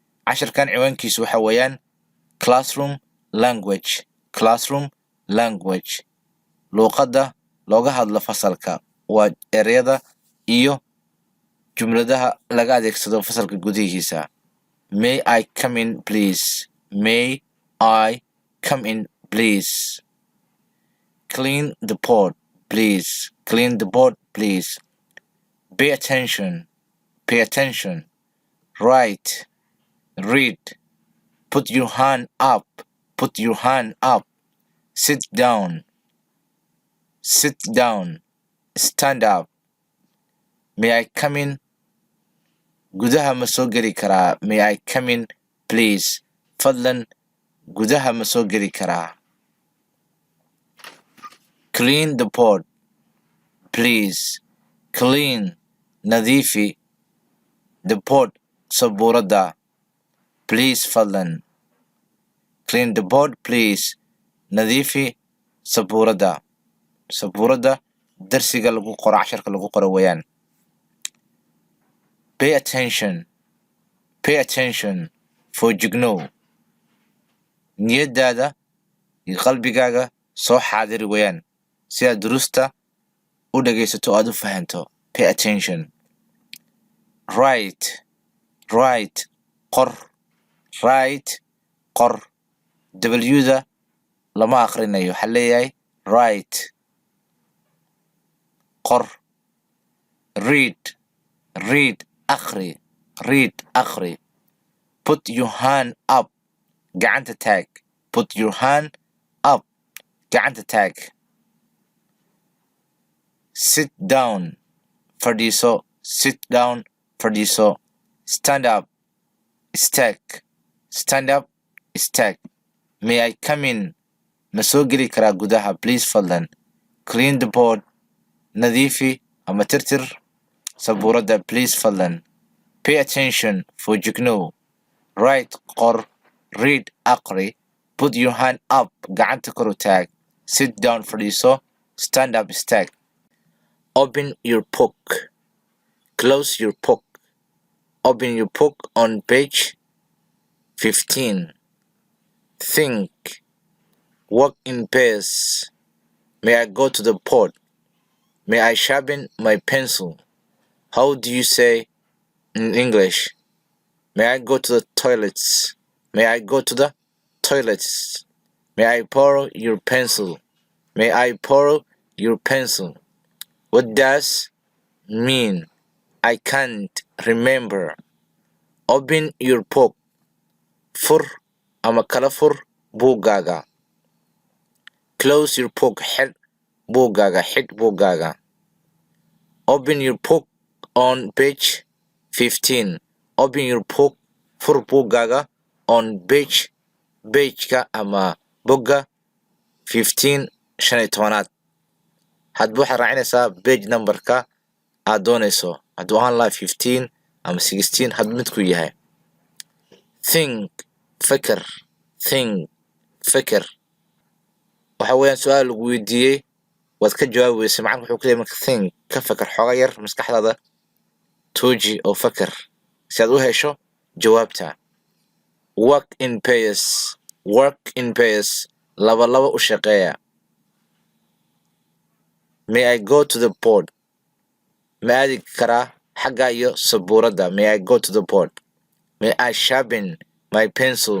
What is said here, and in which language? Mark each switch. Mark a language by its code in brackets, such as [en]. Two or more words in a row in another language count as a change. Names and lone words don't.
[so] casharkan ciwaankiisu waxa weeyaan [en] classroom language [so] luuqadda looga hadlo fasalka waa ereyada iyo jumladaha laga adeegsado fasalka gudihiisa. [en] May I come in please? May I come in please? Clean the board please. Clean the board please. Pay attention. Pay attention. Write. Read. Put your hand up. Put your hand up. Sit down. Sit down. Stand up. May I come in? [so] Gudaha ma soo geli karaa? [en] May I come in please? [so] Fadlan gudaha ma soo geli karaa? [en] Clean the board please. Clean nadiifi the board sabuurada please fadlan. Clean the board please. [so] nadiifi sabuurada darsiga lagu qoro casharka lagu qoro weeyaan. [en] Pay attention [so] foojignow niyadaada iyo qalbigaaga soo xaadiri weeyaan si aad durusta u dhagaysato aad u fahanto. [en] Pay attention. Write qor. [so] W-da lama akhrinayo waxaa leeyahay write. qor. Read akhri. [en] Put your hand up [so] gacanta taag. [en] Put your hand up [so] gacanta taag. [en] Sit down fadhiiso. Stand up istaag. May I come in? [so] ma soo geli karaa gudaha please fadlan. [en] Clean the board [so] nadiifi ama tirtir sabuurada please fadlan. [en] Pay attention foojignow. Write qor. Read aqri. Put your hand up [so] gacanta kor u taag. [en] Sit down fadhiiso. Stand up istaag. Open your book. Close your book. Open your book on page 15. Think. Work in pairs. May I go to the board? May I sharpen my pencil? How do you say in English? May I go to the toilets? May I go to the toilets? May I borrow your pencil? May I borrow your pencil? What does mean? I can't remember. Open your book. [so] Fur ama kala fur buuggaaga. [en] Close your book. [so] Xidh buuggaaga. [en] Open your book on page 15. Open your book. [so] Fur buuggaaga on page-ka ama bogga 15 15aad. hadba waxaad raacinaysaa [en] page numberka [so] aad doonayso hadduu ahaan lahaa 15 ama 16 hadba midku yahay. [en] Think fakir. [so] waxa weeyaan su-aal lagu weydiiyey waad ka jawaabi weysay macanka wuxuu ku leeyahay marka think ka fakir xooga yar maskaxdaada tuuji oo fakir si aad u hesho jawaabta. [en] Work in pairs [so] laba u shaqeeya. [en] May I go to the board? [so] ma aadi karaa xagga iyo sabuurada. [en] May I go to the board? May I sharpen my pencil?